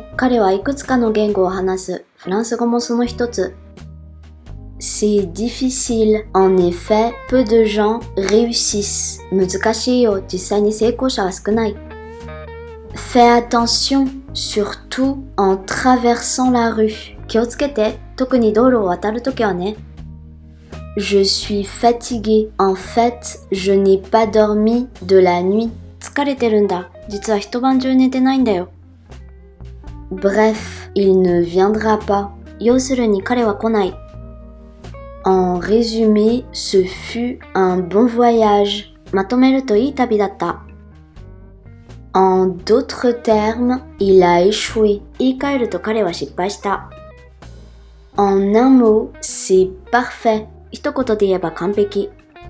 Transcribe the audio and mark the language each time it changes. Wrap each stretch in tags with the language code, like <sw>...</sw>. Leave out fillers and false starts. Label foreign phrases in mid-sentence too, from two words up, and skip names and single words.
<ja>彼はいくつかの言語を話す。フランス語もその一つ。</ja> <fr>C'est difficile. En effet, peu de gens réussissent.</fr> <ja>難しいよ。実際に成功者は少ない。</ja> <fr>Fais attention, surtout en traversant la rue.</fr> <ja>気をつけて。特に道路を渡るときはね。</ja> <fr>Je suis fatiguée. En fait, je n'ai pas dormi de la nuit.</fr> <ja>疲れてるんだ。実は一晩中寝てないんだよ。</ja> <fr>Bref, il ne viendra pas.</fr> <ja>要するに彼は来ない。</ja> <fr>En résumé, ce fut un bon voyage.</fr> <ja>まとめるといい旅だった。</ja> <fr>En d'autres termes, il a échoué.</fr> <ja>言い換えると彼は失敗した。</ja> <fr>En un mot, c'est parfait.</fr> <ja>一言で言えば完璧。</ja>